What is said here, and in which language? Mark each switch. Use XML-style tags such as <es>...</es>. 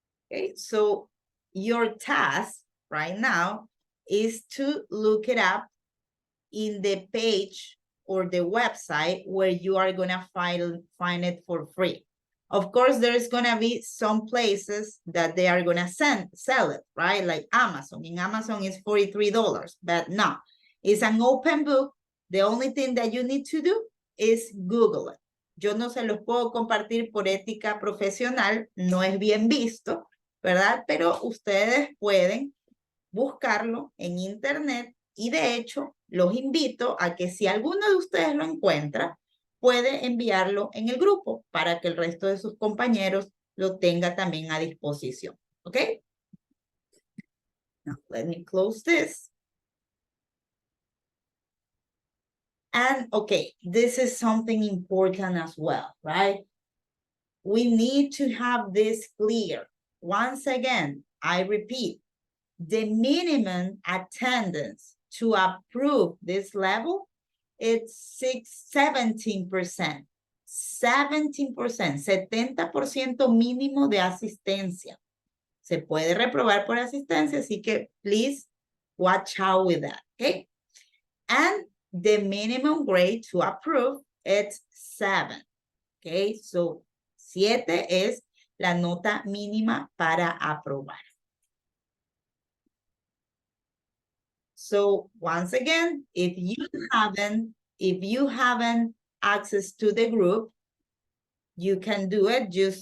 <en>Okay, so your task right now is to look it up in the page or the website where you are gonna find it for free. Of course, there's gonna be some places that they are gonna sell it, right? Like Amazon. In Amazon, it's $43, but no, it's an open book. The only thing that you need to do is Google it.</en> <es>Yo no se los puedo compartir por ética profesional, no es bien visto, ¿verdad? Pero ustedes pueden buscarlo en internet y de hecho los invito a que si alguno de ustedes lo encuentra, puede enviarlo en el grupo para que el resto de sus compañeros lo tenga también a disposición. ¿Ok?</es> <en>Now, let me close this. And okay, this is something important as well, right? We need to have this clear. Once again, I repeat, the minimum attendance to approve this level, it's 17%.</en> <es>17%, 70% mínimo de asistencia. Se puede reprobar por asistencia, así que</es> <en>please watch out with that, okay? And the minimum grade to approve, it's 7, okay?</en> <es>So 7 es la nota mínima para aprobar.</es> <en>So once again, if you haven't access to the group, you can do it.</en>